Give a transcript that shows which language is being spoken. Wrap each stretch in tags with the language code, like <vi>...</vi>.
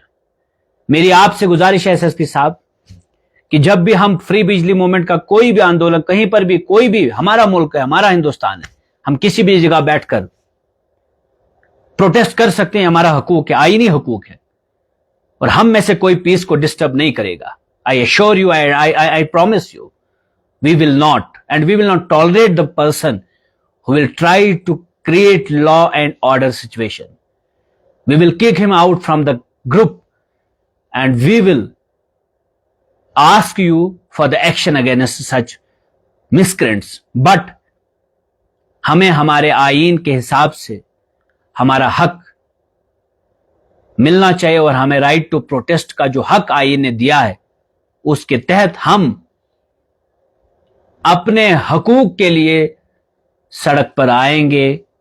<hi>फिर मेरी आपसे गुजारिश है एसएसपी साहब कि जब भी हम फ्री बिजली मूवमेंट का कोई भी आंदोलन, कहीं पर भी, कोई भी, हमारा मुल्क है, हमारा हिंदुस्तान है, हम किसी भी जगह बैठकर प्रोटेस्ट कर सकते हैं, हमारा हकूक है, आईनी हकूक है, और हम में से कोई पीस को डिस्टर्ब नहीं करेगा।</hi> <en>I assure you, I promise you, we will not, and we will not tolerate the person who will try to create law and order situation. We will kick him out from the group, and we will ask you for the action against such miscreants. But</en> <hi>हमें हमारे आईन के हिसाब से हमारा हक मिलना चाहिए, और हमें राइट टू प्रोटेस्ट का जो हक आईन ने दिया है, उसके तहत हम अपने हकूक के लिए सड़क पर आएंगे।</hi>